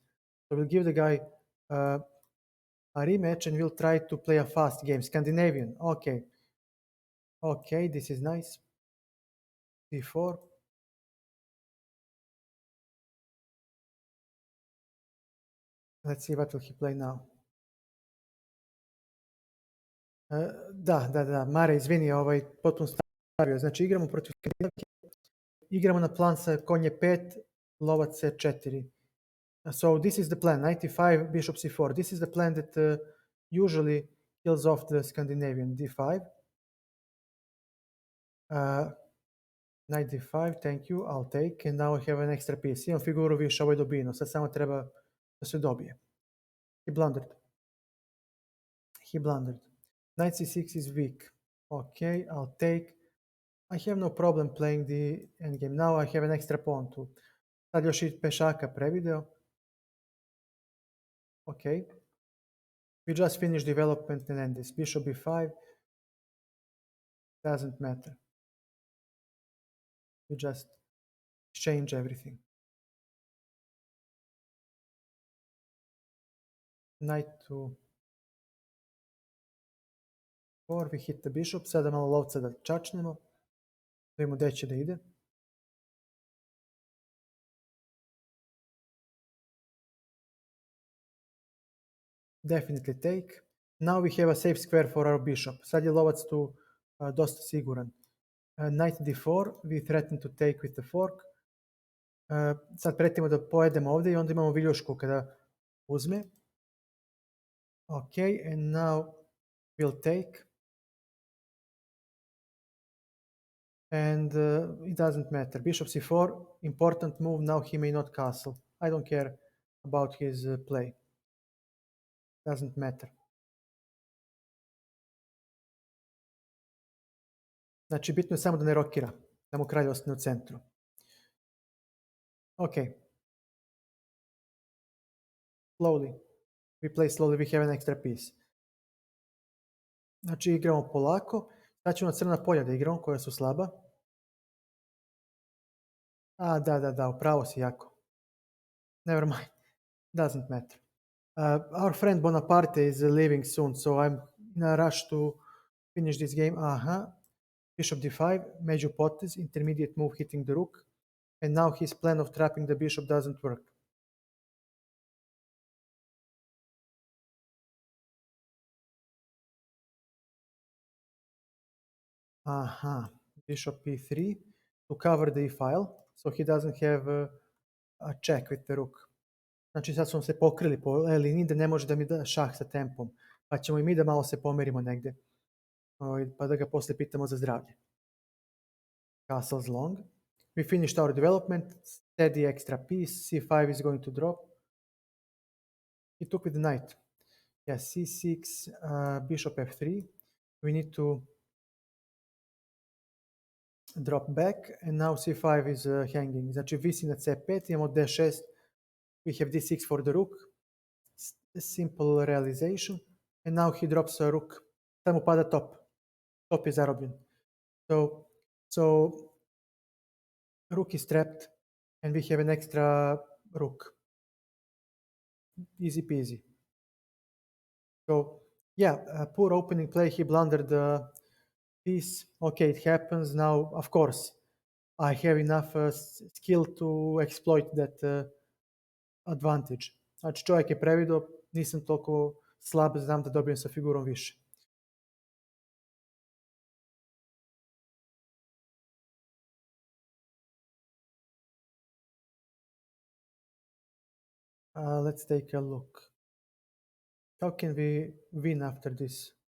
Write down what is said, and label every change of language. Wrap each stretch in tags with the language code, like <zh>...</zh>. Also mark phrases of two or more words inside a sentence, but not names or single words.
<en>So we'll give the guy a rematch and we'll try to play a fast game. Scandinavian. Okay. Okay, this is nice. d4. Let's see what will he play now.</en> <sr>Da, Mare, izvini, potpuno stavio. Znači igramo protiv Skandinavke, igramo na plan sa konje 5, lovac c4.</sr> <en>So this is the plan, 95, bishop c4. This is the plan that usually kills off the Scandinavian. d5. Knight d5, thank you, I'll take. And now I have an extra piece.</en> <sr>Imam figuru više, ovo je dobijeno. Sad samo treba da se dobije.</sr> <en>He blundered. He blundered. Knight c6 is weak. Okay, I'll take. I have no problem playing the endgame. Now I have an extra pawn too.</en> <sr>Sad još i pešaka prevideo.</sr> <en>Okay. We just finished development and end this. Bishop b5. Doesn't matter. We just change everything. Knight to 4. We hit the bishop.</en> <sr>Sada malo lovca da čačnemo. Da vidimo gde će da ide.</sr> <en>Definitely take. Now we have a safe square for our bishop.</en> <sr>Sad je lovac tu dosta siguran.</sr> <en>Knight d4. We threaten to take with the fork.</en> <sr>Sad pretimo da pojedemo ovde i onda imamo viljušku kada uzme.</sr> <en>Okay, and now we'll take. And it doesn't matter. Bishop c4, important move. Now he may not castle. I don't care about his play. Doesn't matter.</en> <sr>Znači, bitno je samo da ne rokira, da mu kralj ostane u centru.</sr> <en>Okay. Slowly. We play slowly, we have an extra piece.</en> <sr>Znači, igramo polako. Sad ćemo na crna polja da igramo, koja su slaba. Da, upravo si jako.</sr> <en>Never mind. Doesn't matter. Our friend Bonaparte is leaving soon, so I'm in a rush to finish this game. Bishop d5, major potez, intermediate move hitting the rook. And now his plan of trapping the bishop doesn't work. Bishop e3 to cover the e-file, so he doesn't have a check with the rook.</en> <sr>Znači sad smo se pokrili po liniji da ne može da mi da šah sa tempom. Pa ćemo i mi da malo se pomerimo negde. Pa da ga posle pitamo za zdravlje.</sr> <en>Castle's long. We finished our development. Steady extra piece. c5 is going to drop. He took with the knight. Yes, c6, bishop f3. We need to drop back, and now c5 is hanging.</en> <sr>Znači visi na c5, imamo d6,</sr> <en>we have d6 for the rook. Simple realization. And now he drops a rook.</en> <sr>Sad mu pada top. Top je zarobljen.</sr> <en>So rook is trapped, and we have an extra rook. Easy peasy. So yeah, poor opening play. He blundered the piece. Okay, it happens. Now, of course, I have enough skill to exploit that advantage.</en> <sr>Znači čovjek je previdio, nisam toliko slab, znam da dobijem sa figurom više.</sr> <en>Let's take a look. How can we win after this?</en>